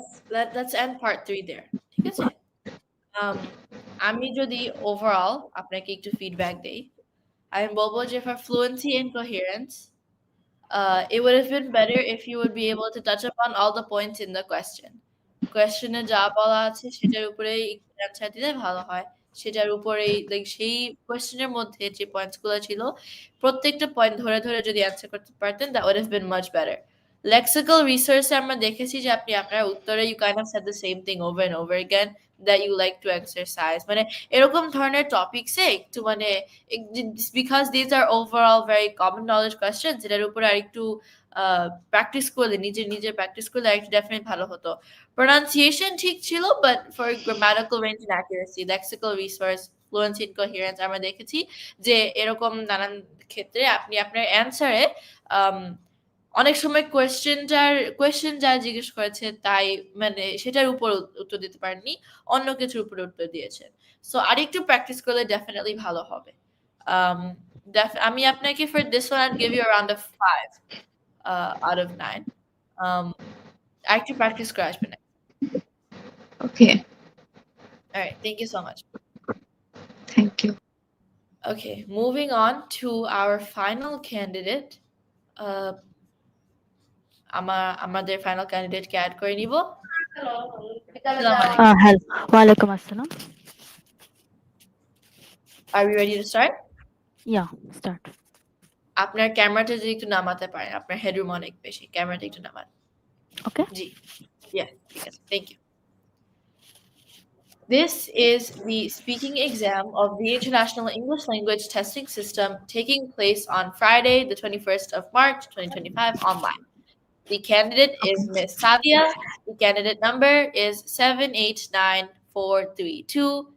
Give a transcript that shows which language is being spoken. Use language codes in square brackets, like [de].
[en] Let's end part 3 there. [bn] ঠিক আছে? [en] Um, [bn] আমি যদি ওভারঅল আপনাকে একটু ফিডব্যাক দেই, আমি বলবো যে [en] for fluency and coherence, it would have been better if you would be able to touch upon all the points in the question. [bn] কোয়েশ্চেনে যা বলা আছে সেটার উপরেই একটু অ্যান্সার দিলে ভালো হয়। সেটার উপরেই লাইক সেই কোয়েশ্চেনের মধ্যে যে পয়েন্টস গুলো ছিল প্রত্যেকটা পয়েন্ট ধরে যদি অ্যান্সার করতে পারতেন [en] that would have been much better. Lexical resource [bn] আমরা দেখেছি যে আপনি আপনার উত্তরে [en] you kind of said the same thing over and over again that you like to exercise. [bn] মানে এরকম ধরনের টপিকসে একটু মানে [en] because these are overall very common knowledge questions [bn] এটার উপরে আরেকটু প্র্যাকটিস করলে নিজের প্র্যাকটিস করলে আরেকটু ডেফিনেটলি ভালো হতো। Pronunciation ঠিক ছিল, [en] but for grammatical range and accuracy, lexical resource, fluency and coherence [bn] আমরা দেখেছি যে এরকম নানান ক্ষেত্রে আপনি আপনার অ্যান্সারে অনেক সময় কোয়েশ্চেন যা জিজ্ঞেস করেছে তাই মানে সেটার উপর উত্তর দিতে পারেননি, অন্য কিছুর উপরে উত্তর দিয়েছেন। সো আরেকটু প্র্যাকটিস করলে ডেফিনেটলি ভালো হবে। [en] Um, [bn] আমি আপনাকে [en] for this one I'd give you around a 5 out of 9. [bn] Um, আরেকটু প্র্যাকটিস করে আসবেন। [en] Okay. All right, thank you so much. Thank you. Okay, moving on to our final candidate. [bn] Uh, আমাদের [en] final candidate [bn] কে add করে নিব। আসসালামু আলাইকুম। [en] Hello. Walaikum assalam. Are we ready to start? Yeah, start. [bn] আপনার ক্যামেরাটা যদি একটু নামাতে পারেন, আপনার হেডরুম অনেক বেশি, ক্যামেরাটা একটু নামান। [en] Okay. [bn] জি, [en] yeah, [bn] ঠিক আছে, [en] thank you. This is the speaking exam of the International English Language Testing System taking place on Friday, the 21st of March, 2025, online. The candidate is Miss Sadia. The candidate number is 789432.